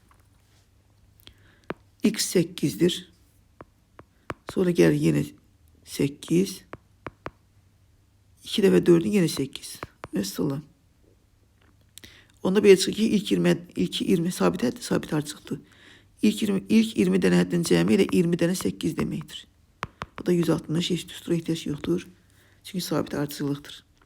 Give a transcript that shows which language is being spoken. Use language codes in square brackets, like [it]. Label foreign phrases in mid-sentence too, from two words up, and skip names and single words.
[az] X 8'dir. Sonra gəlir yenə 8. 2 dəfə 4'ün yenə 8. Mesela. Onda belə çıxır ki ilk 20 sabit həddir, sabit artıqdır. İlk 20 dənə həddin cəmi ilə 20 dənə 8 deməkdir. [tr] O da 160 eşit düstura ihtiyaç yoktur. [az] Çünkü sabit artıcılıqdır.